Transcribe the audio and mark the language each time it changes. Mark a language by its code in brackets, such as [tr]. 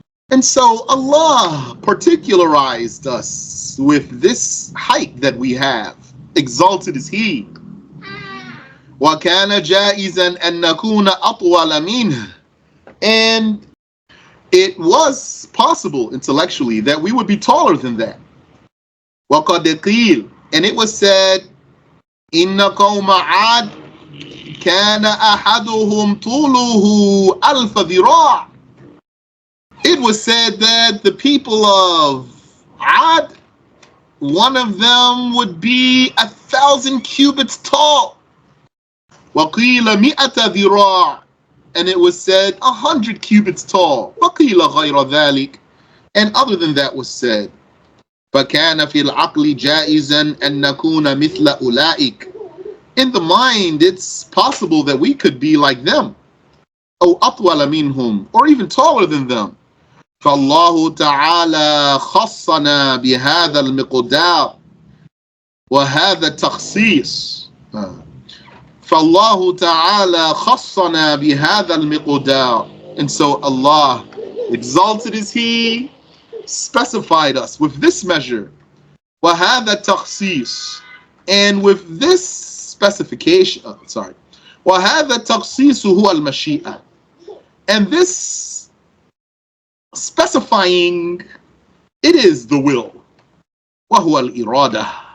[en] And so Allah particularized us with this height that we have. Exalted is He. [ar] وَكَانَ جَائِزًا أَن نَكُونَ أَطْوَلَ مِنْهُ. [en] And it was possible intellectually that we would be taller than that. [ar] وَقَدْ قِيلَ. [en] And it was said, [ar] إِنَّ قَوْمَ عَادٍ كَانَ أَحَدُهُمْ طُولُهُ أَلْفَ ذِرَاعٍ. [en] It was said that the people of Ad, one of them would be 1,000 cubits tall. [ar] وَقِيلَ مِئَةَ ذِرَاعٍ. [en] And it was said 100 cubits tall. [ar] وَقِيلَ غَيْرَ ذَلِكَ. [en] And other than that was said. [ar] فَكَانَ فِي الْعَقْلِ جَائِزًا أَن نَكُونَ مِثْلَ أُولَئِكَ. [en] In the mind, it's possible that we could be like them. [ar] أو أطول منهم. [en] Or even taller than them. [ar] فالله تعالى خصنا بهذا المقدار وهذا التخصيص. فالله تعالى خصنا بهذا المقدار. [en] And so Allah, exalted is He, specified us with this measure. [ar] وهذا التخصيص. [en] And with this specification, [ar] وهذا التخصيص هو المشيئة. [en] And this specifying, it is the will. [ar] وهو الإرادة.